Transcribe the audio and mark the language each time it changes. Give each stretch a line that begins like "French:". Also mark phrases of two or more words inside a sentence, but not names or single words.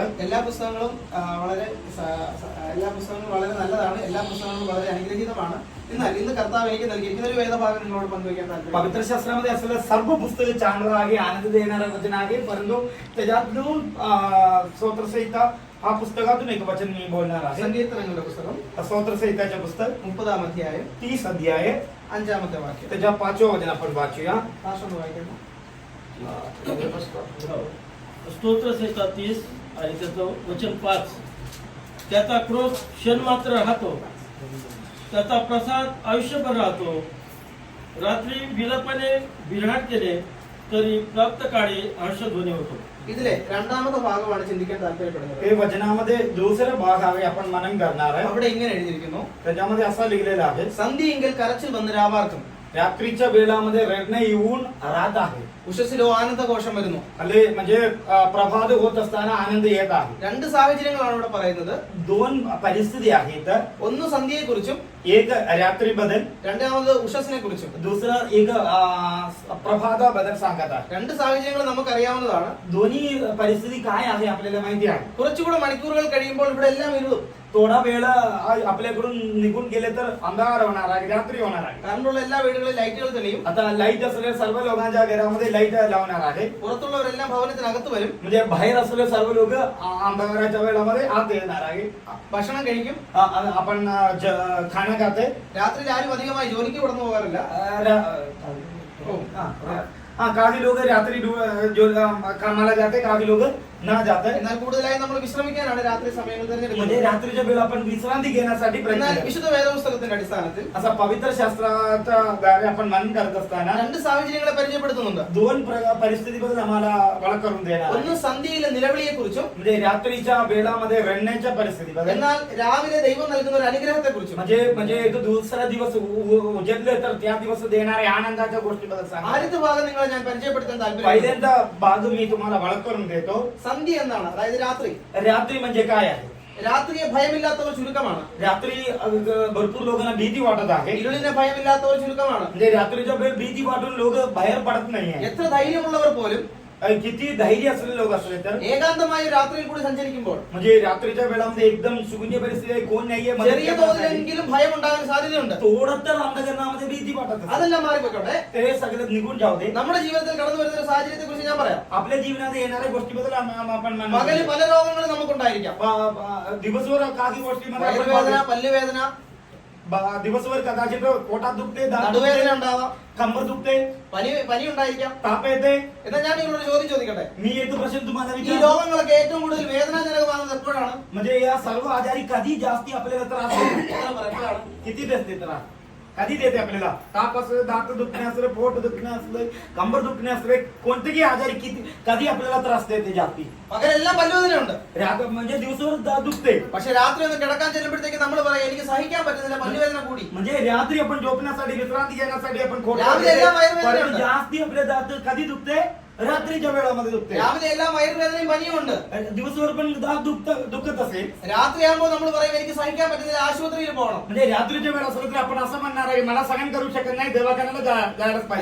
Malayalam: എല്ലാ പുസ്തകങ്ങളും വളരെ നല്ലതാണ്. എല്ലാ പുസ്തകങ്ങളും വളരെ അനുഗ്രഹീതമാണ്. എന്നാൽ ഇന്ന് കർത്താവ് എനിക്ക് നൽകിയിരിക്കുന്ന ഒരു വേദഭാഗം നിങ്ങളോട് പങ്കുവയ്ക്കാൻ താല്പര്യം.
Marathi: पवित्र शास्त्रामध्ये असलेलं सर्व पुस्तक चांगलं आहे, आनंद देणारं वचन आहे. परंतु त्याच्यातून स्तोत्रसंहिता हा पुस्तकातून एक वचन मी बोलणार आहे.
Malayalam: സങ്കീർത്തനങ്ങളുടെ പുസ്തകം
Marathi: स्तोत्रसंहिताचे पुस्तक
Malayalam: 30-ാം അധ്യായം
Marathi: 30 अध्याय
Malayalam: 5-ാമത്തെ വാക്യം.
Marathi: त्याच्या 5वें वचन आपण वाचूया.
Malayalam: ഭാഷ വായിക്കണം.
Marathi: स्तोत्रसंहिता 30 आणि त्याचं वचन 5. त्याचा क्रोध क्षणमात्र राहतो, त्याचा प्रसाद आयुष्यभर राहतो. रात्री विलपणे बिऱ्हाड केले तरी प्राप्त काळी हर्षध्वनी होतो.
Malayalam: ഇതിലെ രണ്ടാമത്തെ ഭാഗമാണ് ചിന്തിക്കാൻ താല്പര്യപ്പെടുന്നത്.
Marathi: हे वचनामध्ये दुसरा भाग आहे, आपण मनन करणार आहे.
Malayalam: അവിടെ ഇങ്ങനെ എഴുതിയിരിക്കുന്നു,
Marathi: त्याच्यामध्ये असा लिहिलेला आहे,
Malayalam: സന്ധ്യയെങ്കിൽ കരച്ചിൽ വന്ന് രാവാർക്കും,
Marathi: रात्रीच्या वेळामध्ये रडणे येऊन राहत आहे.
Malayalam: ഉഷസ്സിലോ ആനന്ദഘോഷം വരുന്നു.
Marathi: अले म्हणजे प्रभात होत असताना आनंद येत आहे.
Malayalam: രണ്ട് സാഹചര്യങ്ങളാണ് ഇവിടെ പറയുന്നത്.
Marathi: दोन परिस्थिती आहेत.
Malayalam: ഒന്ന് സന്ധ്യയെ കുറിച്ചും
Marathi: एक रात्री बदल,
Malayalam: രണ്ടാമത് ഉഷസ്സിനെ കുറിച്ചും.
Marathi: दुसरा एक प्रभात बदल सांगत आहे.
Malayalam: രണ്ട് സാഹചര്യങ്ങൾ നമുക്കറിയാവുന്നതാണ്.
Marathi: दोन्ही परिस्थिती काय आहे आपल्याला माहिती आहे.
Malayalam: കുറച്ചുകൂടെ മണിക്കൂറുകൾ കഴിയുമ്പോൾ ഇവിടെ എല്ലാം ഇരുളും.
Marathi: थोडा वेळ आपल्याकडून निघून गेले तर अंधार होणार आहे, रात्री होणार आहे.
Malayalam: കറണ്ടുള്ള എല്ലാ വീടുകളിലും ലൈറ്റുകൾ തെളിയും.
Marathi: आता लाईट असलेल्या सर्व लोकांच्या घरामध्ये लाईट लावणार आहे.
Malayalam: പുറത്തുള്ളവരെല്ലാം ഭവനത്തിനകത്ത് വരും.
Marathi: म्हणजे बाहेर असलेले सर्व लोक अंधाराच्या वेळामध्ये आत येणार आहे.
Malayalam: ഭക്ഷണം കഴിക്കും.
Marathi: आपण खाणं खाते.
Malayalam: രാത്രിയിൽ ആരും അധികമായി ജോലിക്ക് കടന്നു പോകാറില്ല.
Marathi: काही लोक रात्री कामाला जाते, काही लोक न जाते.
Malayalam: എന്നാൽ കൂടുതലായി നമ്മൾ വിശ്രമിക്കാനാണ് രാത്രി സമയങ്ങൾ
Marathi: म्हणजे
Malayalam: തിരഞ്ഞെടുക്കുന്നത്.
Marathi: रात्रीच्या वेळ आपण विश्रांती घेण्यासाठी
Malayalam: എന്നാൽ
Marathi: प्रयत्न
Malayalam: വിശുദ്ധ വേദപുസ്തകത്തിന്റെ അടിസ്ഥാനത്തിൽ
Marathi: असा पवित्र शास्त्राच्या द्वारे आपण मनन करत असताना
Malayalam: രണ്ട് സാഹചര്യങ്ങളെ പരിചയപ്പെടുത്തുന്നുണ്ട്.
Marathi: दोन परिस्थितीबद्दल आम्हाला ओळख करून देणार
Malayalam: ഒന്ന്
Marathi: आहे.
Malayalam: സന്ധ്യയിലെ നിലവിളിയെ കുറിച്ചും,
Marathi: म्हणजे रात्रीच्या वेळामध्ये रडण्याच्या परिस्थितीबद्दल,
Malayalam: എന്നാൽ രാവിലെ ദൈവം നൽകുന്ന ഒരു അനുഗ്രഹത്തെ കുറിച്ചും.
Marathi: म्हणजे एक दुसरा दिवस उजेडले तर त्या दिवस देणाऱ्या आनंदाच्या गोष्टीबद्दल सांगा.
Malayalam: ആദ്യത്തെ ഭാഗം നിങ്ങളെ ഞാൻ പരിചയപ്പെടുത്താൻ താല്പര്യം.
Marathi: पहिल्यांदा भाग मी तुम्हाला ओळख करून देतो.
Malayalam: സന്ധ്യ എന്താണ്? അതായത് രാത്രി.
Marathi: रात्री म्हणजे काय आहे?
Malayalam: രാത്രിയെ ഭയമില്ലാത്തവർ ചുരുക്കമാണ്.
Marathi: रात्री भरपूर लोकांना भीती वाटत आहे.
Malayalam: ഇരുളിനെ ഭയമില്ലാത്തവർ ചുരുക്കമാണ്.
Marathi: म्हणजे रात्रीच्या वेळ भीती वाटून लोक बाहेर पडत नाहीये.
Malayalam: എത്ര ധൈര്യമുള്ളവർ പോലും
Marathi: किती धैर्य असलेले लोक असले तर,
Malayalam: ഏകാന്തമായ രാത്രിയിൽ കൂടി സഞ്ചരിക്കുമ്പോൾ
Marathi: म्हणजे रात्रीच्या वेळामध्ये एकदम शून्य परिस्थिती आहे, कोण नाहीये,
Malayalam: ചെറിയ തോതിലെങ്കിലും ഭയം ഉണ്ടാകാൻ സാധ്യതയുണ്ട്.
Marathi: थोडं तर अंधकरणामध्ये भीती वाटत असते.
Malayalam: അതെല്ലാം മാറിപ്പോട്ടെ.
Marathi: ते सगळं निघून जाऊ दे.
Malayalam: നമ്മുടെ ജീവിതത്തിൽ കടന്നു വരുന്ന ഒരു സാഹചര്യത്തെ കുറിച്ച് ഞാൻ പറയാം.
Marathi: आपल्या जीवनात येणाऱ्या गोष्टीबद्दल आपण
Malayalam: പകല് പല രോഗങ്ങളും നമുക്കുണ്ടായിരിക്കാം.
Marathi: दिवसभर काही गोष्टीमध्ये आपण
Malayalam: വയറുവേദന, പല്ലുവേദന,
Marathi: दिवसभर कदाचित पोटात दुखते, दात
Malayalam: നടുവേദന
Marathi: दुखते,
Malayalam: ഉണ്ടാവാം,
Marathi: कंबर दुखते,
Malayalam: പനി ഉണ്ടായിരിക്കാം.
Marathi: ताप येते.
Malayalam: എന്നാൽ ഞാൻ നിങ്ങളോട് ചോദ്യം ചോദിക്കട്ടെ,
Marathi: मी एक प्रश्न तुम्हाला
Malayalam: ഈ
Marathi: विचारतो,
Malayalam: രോഗങ്ങളൊക്കെ ഏറ്റവും കൂടുതൽ വേദനാജനകമാകുന്നത് എപ്പോഴാണ്?
Marathi: म्हणजे या सर्व आजारी कधी जास्ती आपल्याला त्रास होतो?
Malayalam: എത്ര പറ, എപ്പോഴാണ്?
Marathi: किती देते त्रास? कधी देते आपल्याला? ताप असलं, दात दुखणे असलं, पोट दुखणे असलं, कंबर दुखणे असले, कोणतेही आजारी कधी आपल्याला त्रास देते जास्ती?
Malayalam: പകലെല്ലാം പല്ലുവേദനയുണ്ട്.
Marathi: म्हणजे दिवसभर दुखते.
Malayalam: പക്ഷെ രാത്രി ഒന്ന് കിടക്കാൻ ചെല്ലുമ്പോഴത്തേക്ക് നമ്മൾ പറയാം, എനിക്ക് സഹിക്കാൻ പറ്റുന്നില്ല, പല്ലുവേദന കൂടി.
Marathi: म्हणजे रात्री आपण झोपण्यासाठी, विश्रांती घेण्यासाठी आपण खोटं रात्री बोलतो. एका वयरूपाला परंतु होतं. जास्ती आपले दात कधी दुखते? रात्रीच्या वेळामध्ये दुखते
Malayalam: രാവിലെ എല്ലാം വയറുവേദനയും പനിയും ഉണ്ട്.
Marathi: दिवसभर पण दात दुखत असेल
Malayalam: രാത്രിയാകുമ്പോൾ നമ്മൾ പറയും എനിക്ക് സഹിക്കാൻ പറ്റുന്നില്ല, ആശുപത്രിയിൽ പോകണം.
Marathi: म्हणजे रात्रीच्या वेळ असलं तर आपण असं म्हणणार आहे मला सहन करू शकत नाही दवाखान्याला जायलाच पाहिजे.